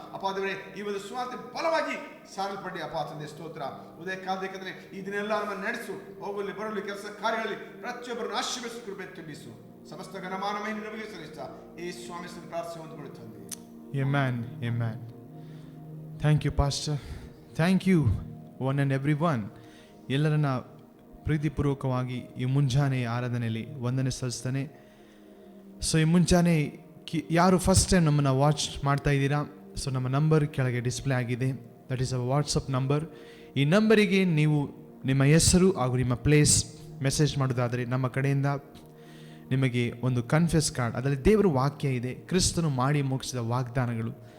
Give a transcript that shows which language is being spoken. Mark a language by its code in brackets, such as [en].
[kn] ಅಪ್ಪ ದೇವರೇ, ಈ ಒಂದು ಸ್ವಾರ್ಥ ಬಲವಾಗಿ ಸಾರಲ್ಪಡಿ ಅಪ್ಪ ತಂದೆ. ಸ್ತೋತ್ರ. ಉದಯ ಕಾಲದಲ್ಲಿ ಈ ದಿನೆಲ್ಲ ನಮ್ಮನ್ನು ನಡೆಸು. ಹೋಗಲಿ ಬರಲಿ ಕೆಲಸ ಕಾರ್ಯಗಳಲ್ಲಿ ಪ್ರತಿಯೊಬ್ಬರನ್ನು ಆಶೀರ್ವದಿಸು, ಕೃಪೆ ತುಂಬಿಸು. ಸಮಸ್ತ ಘನಮಾನಮೈ ನಿನಗೆ ಸಲ್ಲಿಸ್ತಾ ಈ ಸ್ವಾಮಿ ಪ್ರಾರ್ಥನೆ ಹೊಂದಿಕೊಳ್ಳುತ್ತಂದೆ. [en] Amen. Amen. Thank you, Pastor. Thank you, one and everyone. [kn] ಎಲ್ಲರನ್ನ ಪ್ರೀತಿಪೂರ್ವಕವಾಗಿ ಈ ಮುಂಜಾನೆ ಆರಾಧನೆಯಲ್ಲಿ ವಂದನೆ ಸಲ್ಲಿಸ್ತಾನೆ. ಸೊ ಈ ಮುಂಜಾನೆ ಯಾರು ಫಸ್ಟ್ ಟೈಮ್ ನಮ್ಮನ್ನು ವಾಚ್ ಮಾಡ್ತಾ ಇದ್ದೀರಾ, ಸೊ ನಮ್ಮ ನಂಬರ್ ಕೆಳಗೆ ಡಿಸ್ಪ್ಲೇ ಆಗಿದೆ. [en] That is a WhatsApp number. [kn] ಈ ನಂಬರಿಗೆ ನೀವು ನಿಮ್ಮ ಹೆಸರು ಹಾಗೂ ನಿಮ್ಮ ಪ್ಲೇಸ್ ಮೆಸೇಜ್ ಮಾಡೋದಾದರೆ ನಮ್ಮ ಕಡೆಯಿಂದ ನಿಮಗೆ ಒಂದು ಕನ್ಫೆಸ್ ಕಾರ್ಡ್, ಅದರಲ್ಲಿ ದೇವರ ವಾಕ್ಯ ಇದೆ, ಕ್ರಿಸ್ತನು ಮಾಡಿ ಮುಗಿಸಿದ ವಾಗ್ದಾನಗಳು.